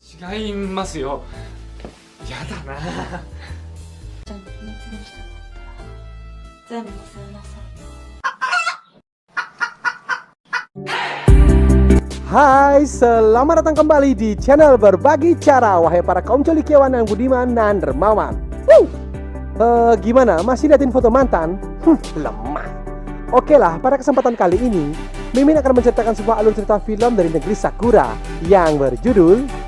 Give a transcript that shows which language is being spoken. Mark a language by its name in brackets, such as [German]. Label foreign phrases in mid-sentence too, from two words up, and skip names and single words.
[Japanese] 違いますよ。やだな。ちゃんと秘密にしたかったら全部忘れなさい。 [Indonesian] Hai, selamat datang kembali di channel Berbagi Cara. Wahai para kaum colikiawan yang budiman dan dermawan. Gimana? Masih liatin foto mantan? Lemah. Oke lah, pada kesempatan kali ini Mimin akan menceritakan sebuah alur cerita film dari negeri Sakura yang berjudul.